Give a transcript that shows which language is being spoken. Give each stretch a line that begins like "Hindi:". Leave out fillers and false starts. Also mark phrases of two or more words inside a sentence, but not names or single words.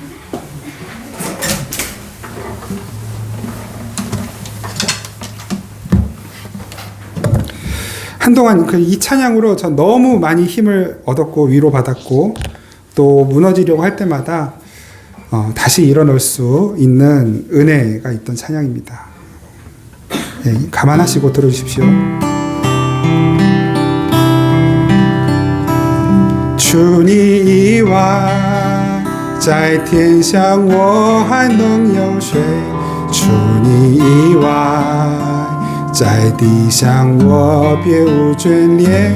Korean: 한동안 이 찬양으로 전 너무 많이 힘을 얻었고 위로받았고 또 무너지려고 할 때마다 다시 일어날 수 있는 은혜가 있던 찬양입니다. 네, 감안하시고 들어주십시오.
Chinese: 主你以外，在天上我还能有谁？除你以外，在地上我别无眷恋。